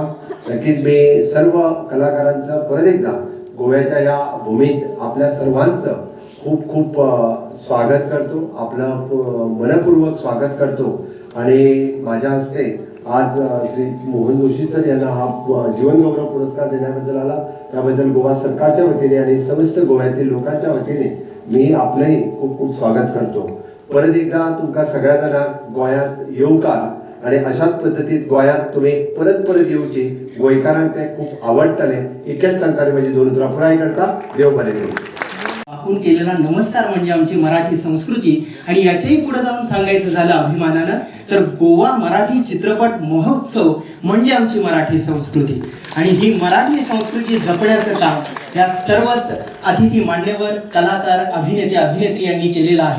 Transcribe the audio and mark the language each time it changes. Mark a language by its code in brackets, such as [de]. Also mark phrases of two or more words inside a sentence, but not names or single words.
[mr] नक्कीच मी सर्व कलाकारांचं परत एकदा गोव्याच्या या भूमीत आपल्या सर्वांचं खूप खूप स्वागत करतो, आपलं मनपूर्वक स्वागत करतो. आणि माझ्या हस्ते आज श्री मोहन जोशी सर यांना हा जीवनगौरव पुरस्कार देण्याबद्दल आला, त्याबद्दल गोवा सरकारच्या वतीने आणि समस्त गोव्यातील लोकांच्या वतीने मी आपलंही खूप खूप स्वागत करतो. [kok] परत एकदा तुमका सगळ्या जणांक गोंयांत येवकार आणि अशाच पद्धतीत गोंयांत तुम्ही परत परत येवची. गोंयकारांक ते खूप आवडटले. इतकेच सांगताले माझी 2 उतरां पुराय करता. देव बरें करूं. [mr] आपण केलेला नमस्कार म्हणजे आमची मराठी संस्कृती. आणि याच्याही पुढे जाऊन सांगायचं झालं अभिमानानं तर गोवा मराठी चित्रपट महोत्सव म्हणजे आमची मराठी संस्कृती. आणि ही मराठी संस्कृती जपण्याचं काम या सर्वच अतिथी मान्यवर कलाकार अभिनेते अभिनेत्री यांनी केलेलं आहे.